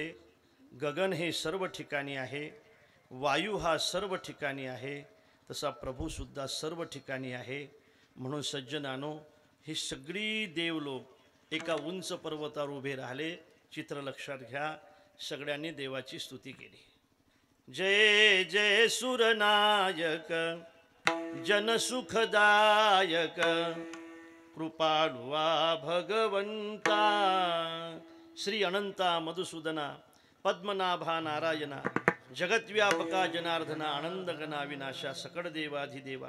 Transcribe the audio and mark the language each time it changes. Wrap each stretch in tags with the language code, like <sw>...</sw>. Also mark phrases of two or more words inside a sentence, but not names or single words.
<mr>गगन हे सर्व ठिकाणी आहे, वायू हा सर्व ठिकाणी आहे, तसा प्रभू सुद्धा सर्व ठिकाणी आहे. म्हणून सज्जनानो, ही सगळी देवलोक एका उंच पर्वतावर उभे राहिले. चित्र लक्षात घ्या, सगळ्यांनी देवाची स्तुती केली. जय जय सुरनायक जनसुखदायक, कृपाळुवा भगवंता, श्री अनंता मधुसूदना पद्मनाभा नारायणा, जगद्व्यापका जनार्दना, आनंदगना विनाशा, सकळ देवाधिदेवा.</mr>